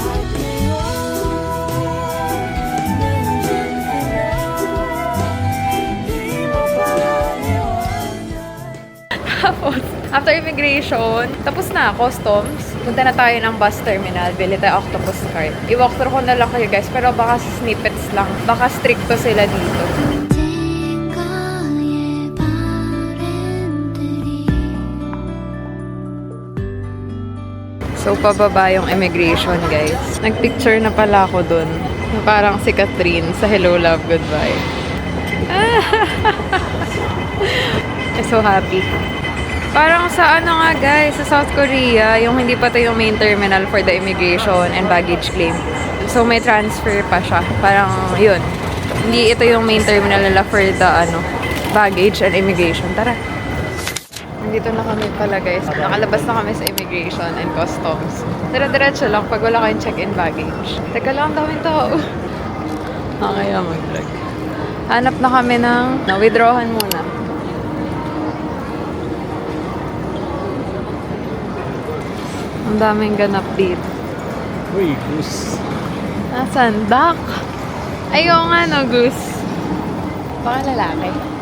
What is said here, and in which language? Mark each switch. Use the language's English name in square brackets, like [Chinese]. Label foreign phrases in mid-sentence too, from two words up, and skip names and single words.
[Filipino] Tapos, after immigration, tapos na, customs. Punta na tayo ng [English] bus terminal, [Filipino] bili tayo [English] octopus card. [Filipino] I-walkthrough ko na lang kayo guys, pero baka snippets lang. Baka stricto sila dito. [Korean] 언젠가의 바램들이 [Filipino] So, pababa yung immigration guys. Nagpicture na pala ako dun. Parang si Catherine sa Hello, Love, Goodbye. [English] I'm so happy. [Filipino] Parang sa ano nga guys, sa South Korea, yung hindi pa ito yung [English] main terminal for the immigration and baggage claim. [Filipino] So may transfer pa siya. Parang yun. Hindi ito yung [English] main terminal [Filipino] nila [English] for the baggage and immigration. [Filipino] Tara. Nandito na kami pala guys. Nakalabas na kami sa [English] immigration and customs. [Filipino] Dire-diretso lang pag wala kayong [English] check-in baggage. [Filipino] Teka lang, daming tao. Kaya mag-drag. Hanap na kami ng withdrawhan muna. Ang daming ganap dito. Uy, goose. Nasaan? Duck? Ayaw nga no, goose. Baka lalaki.